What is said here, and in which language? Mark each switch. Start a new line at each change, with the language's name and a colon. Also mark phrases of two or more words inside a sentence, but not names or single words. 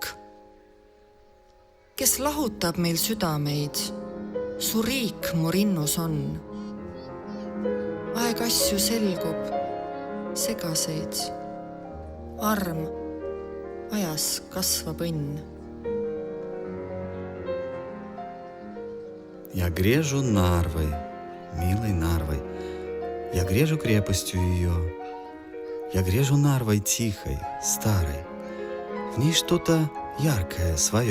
Estonian: Kes lahutab meil südameid, su riik mu rinnus on. Aeg asju selgub, segaseid. Arm, ajas kasvab õnn.
Russian: Я грежу Нарвой, милой Нарвой. Я грежу крепостью ее. Я грежу Нарвой тихой, старой. В ней что-то яркое свое.